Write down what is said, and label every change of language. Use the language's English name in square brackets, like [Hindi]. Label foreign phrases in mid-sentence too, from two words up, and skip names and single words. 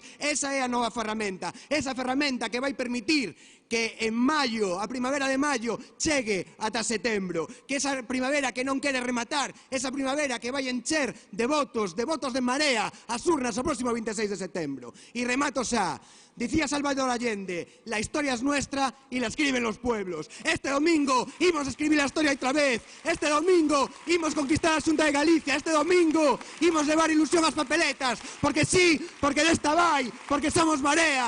[Galician] Esa é a nova ferramenta, esa ferramenta que vai permitir que en maio, a primavera de maio, chegue ata setembro, que esa primavera que non quere rematar, esa primavera que vai encher de votos de Marea as urnas o próximo 26 de setembro. E remato xa. Dicía Salvador Allende, [Spanish] la historia es nuestra y la escriben los pueblos. [Galician] Este domingo imos a escribir [Spanish] la historia [Galician] outra vez. Este domingo imos conquistar a Xunta de Galicia. Este domingo imos levar ilusión ás papeletas. Porque sí, porque desta vai, porque somos Marea.